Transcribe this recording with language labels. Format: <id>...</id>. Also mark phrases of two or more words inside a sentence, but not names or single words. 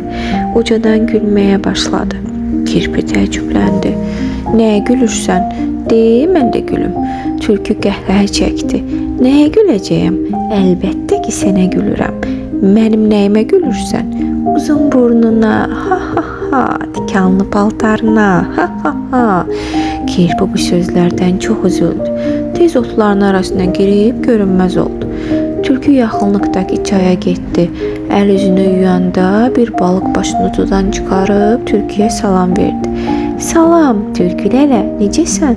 <az>Ucadan gülməyə başladı. Kirpi təəccübləndi. Nəyə gülürsən? De, mən də gülüm. Tülkü qəhqəhə çəkdi. Nəyə güləcəyəm? Əlbəttə ki, sənə gülürəm. Mənim nəyimə gülürsən? Uzun burnuna, ha ha ha, dikanlı paltarına, ha ha ha. Kirpi bu sözlərdən çox üzüldü. Tez otların arasına girib görünməz oldu. Tülkü yaxınlıqdakı çaya getdi. Əl üzünü yuyanda bir balıq başını sudan çıxarıb tülküyə salam verdi. Salam, tülkü lələ, necəsən?</az>